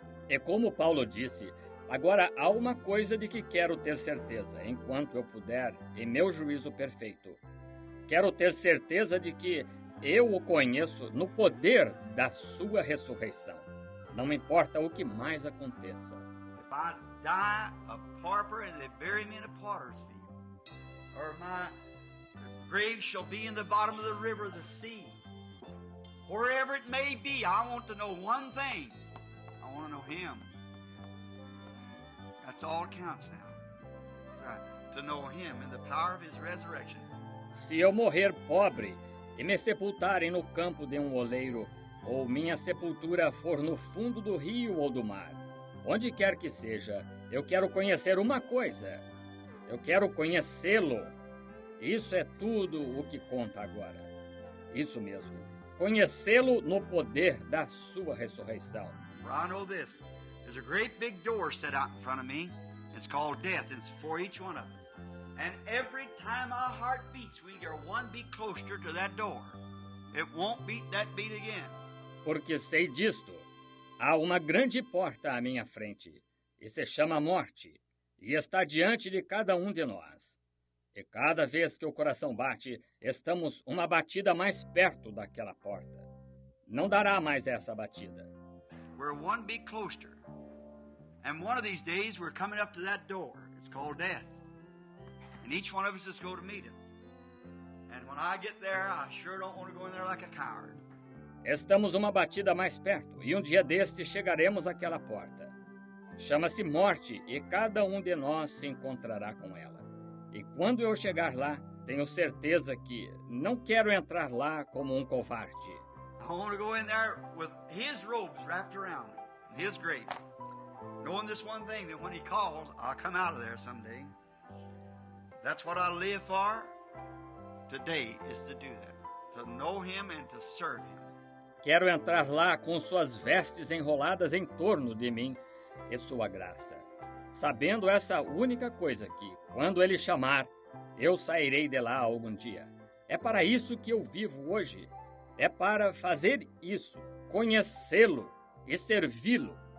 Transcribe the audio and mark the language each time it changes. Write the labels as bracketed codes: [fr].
[pt] É como Paulo disse, agora há uma coisa de que quero ter certeza, enquanto eu puder, em meu juízo perfeito. Quero ter certeza de que eu o conheço no poder da sua ressurreição. Não importa o que mais aconteça. [en] If I die a pauper and they bury me in a potter's field, or my grave shall be in the bottom of the river of the sea, wherever it may be, I want to know one thing. I want to know Him. That's all it counts now. That's right. To know Him in the power of His resurrection. [pt] Se eu morrer pobre e me sepultarem no campo de um oleiro, ou minha sepultura for no fundo do rio ou do mar, onde quer que seja, eu quero conhecer uma coisa. Eu quero conhecê-lo. Isso é tudo o que conta agora. Isso mesmo. Conhecê-lo no poder da sua ressurreição. [en] I know this. There's a great big door set out in front of me. It's called death, and it's for each one of us. And every time our heart beats, we are one beat closer to that door. It won't beat that beat again. [pt] Porque sei disto. Há uma grande porta à minha frente, e se chama morte, e está diante de cada um de nós. E cada vez que o coração bate, estamos uma batida mais perto daquela porta. Não dará mais essa batida. [en] We're one beat closer. And one of these days we're coming up to that door. It's called death. And each one of us is going to meet Him. And when I get there, I sure don't want to go in there like a coward. [pt] Estamos uma batida mais perto, e um dia destes chegaremos àquela porta. Chama-se morte, e cada um de nós se encontrará com ela. E quando eu chegar lá, tenho certeza que não quero entrar lá como um covarde. [en] I want to go in there with His robes wrapped around me, His grace. Knowing this one thing, that when He calls, I'll come out of there someday. That's what I live for. Today is to do that. To know Him and to serve Him. [pt] Quero entrar lá com suas vestes enroladas em torno de mim e sua graça, sabendo essa única coisa que, quando Ele chamar, Eu sairei de lá algum dia. É para isso que eu vivo hoje. É para fazer isso, conhecê-lo e servi-lo.